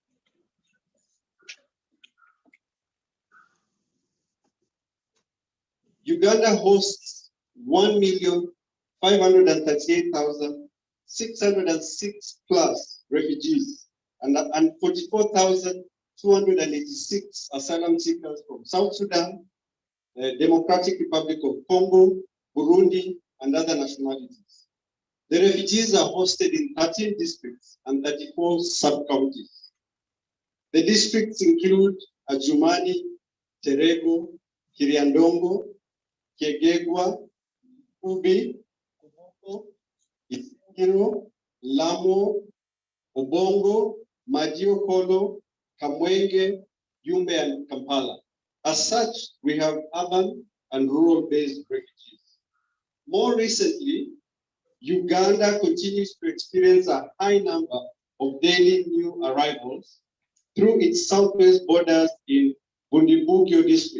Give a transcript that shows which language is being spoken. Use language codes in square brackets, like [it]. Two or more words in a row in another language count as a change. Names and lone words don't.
[en] Uganda hosts 1,538,606 plus refugees and 44,286 asylum seekers from South Sudan, Democratic Republic of Congo, Burundi, and other nationalities. The refugees are hosted in 13 districts and 34 sub-counties. The districts include Adjumani, Terego, Kiriandongo, Kegegwa, Ubi, Kuboko, Isingiro, Lamo, Obongo, Majiokolo, Kamwenge, Yumbe, and Kampala. As such, we have urban and rural-based refugees. More recently, Uganda continues to experience a high number of daily new arrivals through its southwest borders in Bundibugyo district.